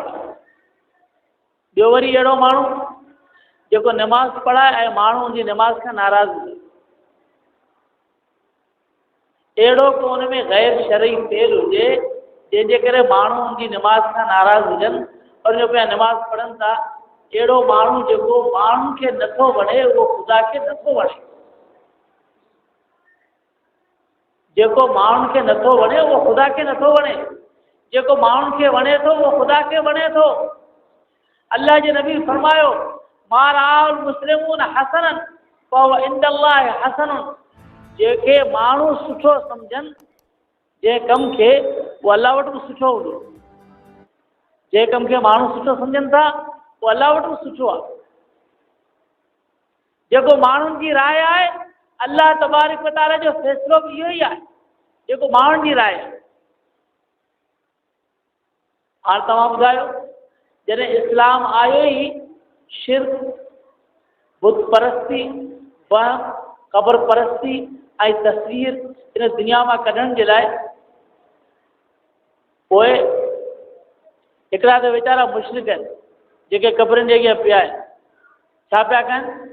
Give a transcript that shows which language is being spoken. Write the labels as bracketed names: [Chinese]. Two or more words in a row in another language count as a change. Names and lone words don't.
[Sindhi] ॿियो वरी अहिड़ो माण्हू जेको नमाज़ पढ़ाए ऐं माण्हू जी नमाज़ खां नाराज़ हुजे, अहिड़ो को हुन में ग़ैर शरई फेल हुजे जंहिंजे करे माण्हू उनजी नमाज़ खां नाराज़ हुजनि और जो पिया नमाज़ पढ़नि था अहिड़ो माण्हू जेको माण्हुनि खे नथो वणे उहो ख़ुदा खे नथो वणे। जेको माण्हुनि खे नथो वणे उहो ख़ुदा खे नथो वणे। जेको माण्हुनि खे वणे थो उहो ख़ुदा खे वणे थो। अल्लाह जे नबी फरमायो, [Arabic] ما رأى المسلمون حسنا فهو عند الله حسن. [Sindhi] जेके माण्हू सुठो सम्झनि जंहिं कम खे, उहो अल्लाह वटि बि सुठो हूंदो। जंहिं कम खे माण्हू सुठो सम्झनि था उहो अल्लाह वटि बि सुठो आहे। जेको माण्हुनि जी राय आहे, [Arabic] الله تبارك وتعالى [Sindhi] जो फ़ैसिलो बि इहो ई आहे, जेको माण्हुनि जी राय आहे। हाणे तव्हां ॿुधायो, जॾहिं इस्लाम आयो ई शिर्क, बुत परस्ती, वहम, क़बर परस्ती ऐं तस्वीर इन दुनिया मां कढण जे लाइ, पोइ हिकिड़ा त वीचारा मुशरिक आहिनि जेके क़बरनि जे अॻियां पिया आहिनि, छा पिया कनि?